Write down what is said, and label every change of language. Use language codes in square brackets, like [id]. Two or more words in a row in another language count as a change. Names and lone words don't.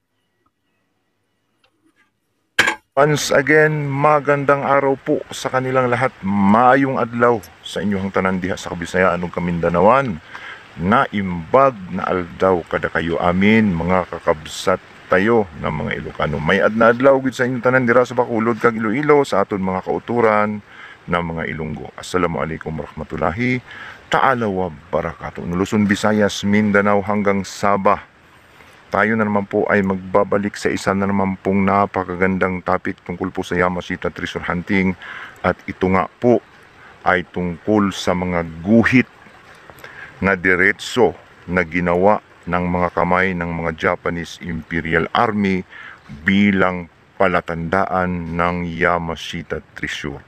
[en] Once again, [tl] magandang araw po sa kanilang lahat. [ceb] Maayong adlaw sa inyong tanan diha sa Kabisayaan ug Kamindanawan. [ilo] Naimbag na aldaw kada kayo amin mga kakabsat tayo ng mga Ilocano. [hil] May adna adlaw gid sa inyong tanan dira sa Bacolod kag Iloilo sa aton mga kauturan ng mga Ilonggo. [ar] السلام عليكم ورحمة الله تعالى وبركاته. [tl] Luzon, Visayas, Mindanao hanggang Sabah. Tayo na naman po ay magbabalik sa isa na naman pong napakagandang topic tungkol po sa Yamashita Treasure Hunting. At ito nga po ay tungkol sa mga guhit na diretso na ginawa ng mga kamay ng mga Japanese Imperial Army bilang palatandaan ng Yamashita Treasure.